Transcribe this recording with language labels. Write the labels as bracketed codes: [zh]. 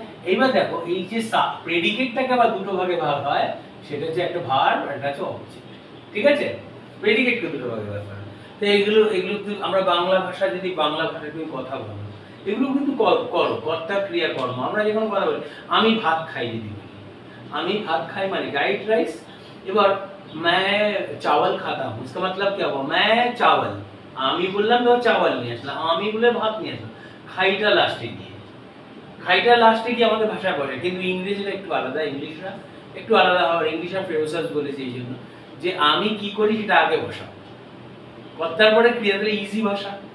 [bn] এইবার দেখো, এই যে প্রেডিকেটটাকে আবার দুটো ভাগে ভাগ হয়, সেটা হচ্ছে একটা ভার্ব আর একটা হচ্ছে অবজেক্ট। ঠিক আছে? প্রেডিকেটকে দুটো ভাগে ভাগ হয়। তো এগুলো আমরা বাংলা ভাষা, যদি বাংলা ভাষায় তুমি কথা বলো, এগুলো কিন্তু করো, কর্তা ক্রিয়া কর্ম। আমরা যখন কথা বলি, আমি ভাত খাই, যদি বলি আমি ভাত খাই মানে রাইট রাইস। [hi] এবার मैं चावल खाता हूँ, इसका मतलब क्या हुआ? मैं चावल, [bn] আমি বললাম তো চাওয়াল নিয়ে আসলাম, আমি বলে ভাত নিয়ে আসলাম। খাইটা লাস্টে গিয়ে, খাইটা লাস্টে গিয়ে আমাদের ভাষায় বলে, কিন্তু ইংরেজিটা একটু আলাদা। ইংলিশরা একটু আলাদা হওয়ার, ইংলিশ আর ফ্রেজার্স বলেছে এই জন্য যে আমি কি করি সেটা আগে বসাও, কর্তার পরে ক্রিয়া, তাহলে ইজি ভাষা।